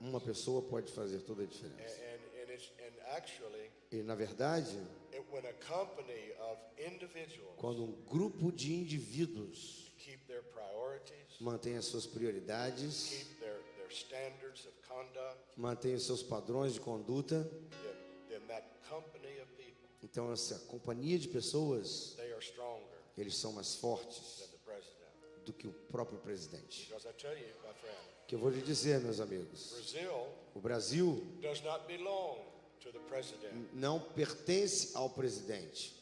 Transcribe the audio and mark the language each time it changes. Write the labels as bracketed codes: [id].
[pt] Uma pessoa pode fazer toda a diferença. [en] And actually, [pt] E na verdade, [en] when a company of individuals [pt] quando um grupo de indivíduos [en] keep their priorities, [pt] mantém as suas prioridades, [en] keep their standards of conduct, [pt] mantém os seus padrões de conduta, [en] then that company of people, [pt] então essa companhia de pessoas, [en] they are stronger [pt] eles são mais fortes [en] than the president. [pt] do que o próprio presidente. [en] Because I tell you, my friend, [pt] Que eu vou lhe dizer, meus amigos, [en] Brazil [pt] o Brasil [en] does not belong to the president [pt] não pertence ao presidente,